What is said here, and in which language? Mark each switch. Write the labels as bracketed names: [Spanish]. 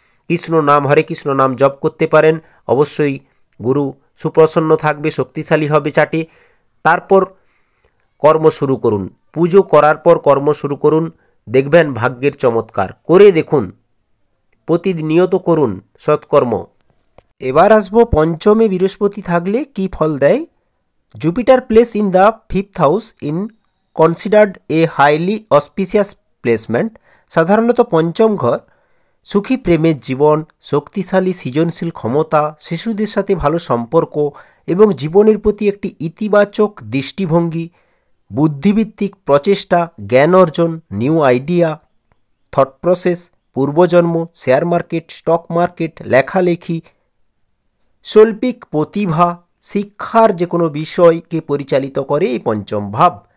[Bangla] কৃষ্ণ নাম, হরে কৃষ্ণ নাম জপ করতে পারেন। অবশ্যই গুরু সুপ্রসন্ন থাকবে, শক্তিশালী হবে চাটে। তারপর কর্ম শুরু করুন। পুজো করার পর কর্ম শুরু করুন, দেখবেন ভাগ্যের চমৎকার। করে দেখুন, প্রতিনিয়ত করুন সৎকর্ম। এবার আসবো পঞ্চমে বৃহস্পতি থাকলে কি ফল দেয়। [English] Jupiter place in the 5th house in considered a highly auspicious placement. [Bangla] সাধারণত পঞ্চম ঘর সুখী প্রেমের জীবন, শক্তিশালী সৃজনশীল ক্ষমতা, শিশুদের সাথে ভালো সম্পর্ক এবং জীবনের প্রতি একটি ইতিবাচক দৃষ্টিভঙ্গি, বুদ্ধিভিত্তিক প্রচেষ্টা, জ্ঞান অর্জন, [English] new idea, thought process, [Bangla] পূর্বজন্ম, share market, stock market, লেখালেখি, শৈল্পিক প্রতিভা, শিক্ষার যে কোনো বিষয়কে পরিচালিত করে এই পঞ্চম ভাব।